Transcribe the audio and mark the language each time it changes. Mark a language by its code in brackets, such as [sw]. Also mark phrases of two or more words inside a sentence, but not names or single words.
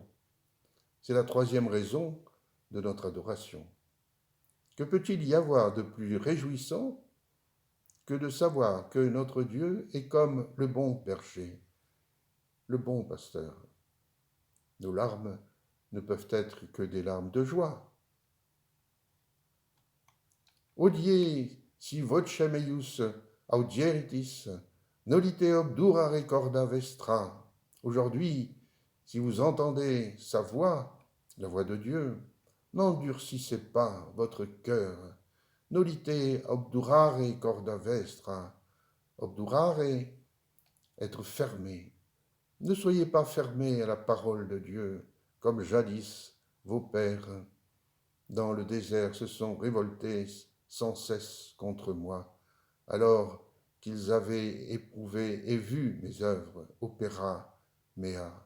[fr] C'est la troisième raison de notre adoration. Que peut-il y avoir de plus réjouissant que de savoir que notre Dieu est comme le bon berger, le bon pasteur? Nos larmes ne peuvent être que des larmes de joie. [la] Odie si voce meius audieritis, nolite obdurare corda vestra. [fr] Aujourd'hui, si vous entendez sa voix, la voix de Dieu, n'endurcissez pas votre cœur. [la] Nolite obdurare corda vestra. Obdurare, [fr] être fermé. Ne soyez pas fermés à la parole de Dieu, comme jadis vos pères, dans le désert, se sont révoltés sans cesse contre moi, alors qu'ils avaient éprouvé et vu mes œuvres, [la] opéra mea.